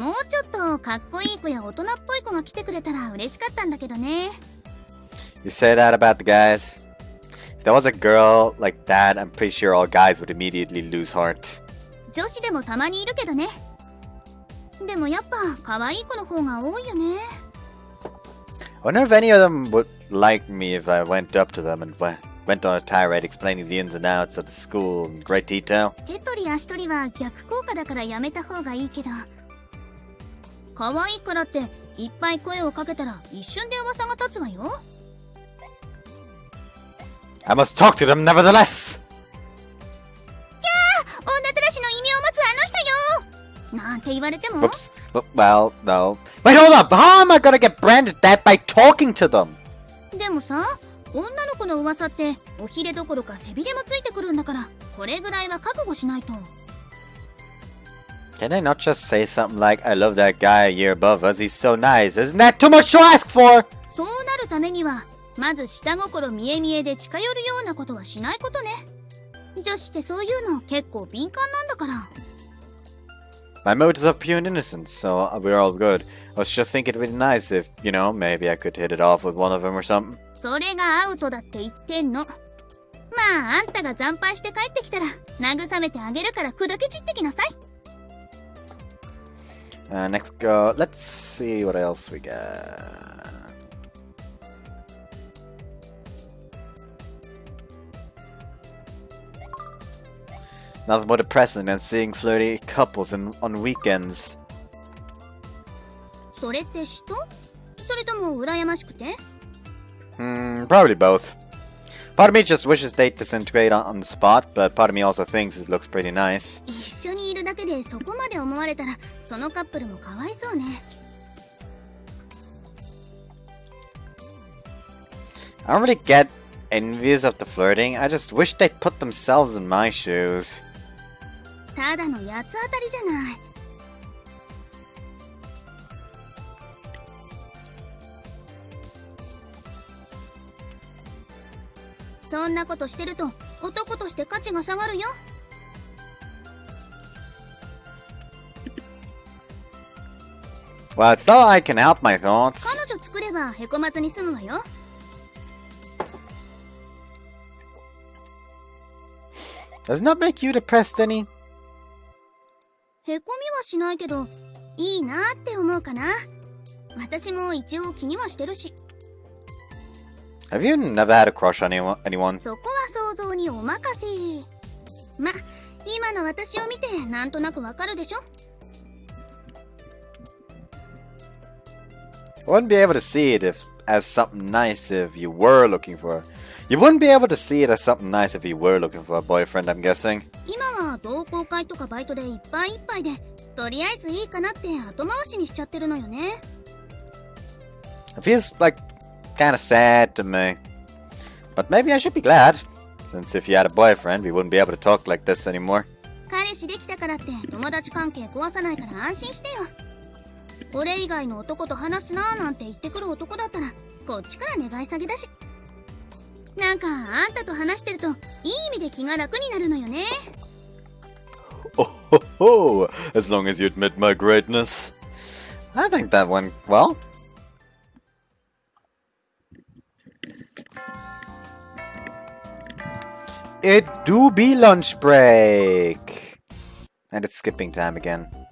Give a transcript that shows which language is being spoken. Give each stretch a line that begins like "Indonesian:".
Japanese: もうちょっとかっこいい子や大人っぽい子が来てくれたら嬉しかったんだけどね。
English: You say that about the guys? If there was a girl like that, I'm pretty sure all guys would immediately lose heart.
Japanese: 女子でもたまにいるけどね。でもやっぱ可愛い子の方が多いよね。
English: I wonder if any of them would like me if I went up to them and went on a tirade explaining the ins and outs of the school in great detail.
Japanese: 手取り足取りは逆効果だからやめた方がいいけど、可愛いからっていっぱい声をかけたら一瞬で噂が立つわよ。
English: I must talk to them nevertheless!
Japanese: 女たらしの異名を持つあの人よなんて言われても。
English: Whoops. Well, no. Wait, hold up! How am I gonna get branded that by talking to them?
Japanese: でもさ、女の子の噂っておひれどころか背びれもついてくるんだから、これぐらいは覚悟しないと。
English: Can I not just say something like, I love that guy a year above us, he's so nice. Isn't that too much to ask for?
Japanese: そうなるためにはまず下心見え見えで近寄るようなことはしないことね。女子ってそういうの結構敏感なんだから。
English: My motives are pure and innocent, so we're all good. I was just thinking it'd be nice if, you know, maybe I could hit it off with one of them or something.
Japanese: それがアウトだって言ってんの。まああんたが惨敗して帰ってきたら慰めてあげるから砕け散ってきなさい。
English: Next go. Let's see what else we got. Nothing more depressing than seeing flirty couples on weekends.
Japanese: それって嫉妬？それとも羨ましくて？
English: Probably both. Part of me just wishes they'd disintegrate on the spot, but part of me also thinks it looks pretty nice.
Japanese: 一緒にいるだけでそこまで思われたらそのカップルもかわいそうね。
English: I don't really get envious of the flirting. I just wish they'd put themselves in my shoes.
Japanese: ただの八つ当たりじゃない。そんなことしてると男として価値が下がるよ。
English: Well, it's not I can help my thoughts.
Japanese: 彼女作ればへこまずに済むわよ。
English: Does not make you depressed any?
Japanese: へこみはしないけどいいなって思うかな。私も一応気にはしてるし。
English: Have you never had a crush on anyone?
Japanese: そこは想像にお任せ。ま、今の私を見てなんとなくわかるでしょ。
English: You wouldn't be able to see it as something nice if you were looking for. You wouldn't be able to see it as something nice if you were looking for a boyfriend, I'm guessing.
Japanese: 今は同好会とかバイトでいっぱいいっぱいで、とりあえずいいかなって後回しにしちゃってるのよね。
English: It feels like kind of sad to me. But maybe I should be glad, since if you had a boyfriend, we wouldn't be able to talk like this anymore.
Japanese: 彼氏できたからって友達関係壊さないから安心してよ。俺以外の男と話すなーなんて言ってくる男だったらこっちから願い下げだし。なんかあんたと話してるといい意味で気が楽になるのよね。
English: Oh ho ho! As long as you admit my greatness. I think that went well. It do be lunch break! And it's skipping time again.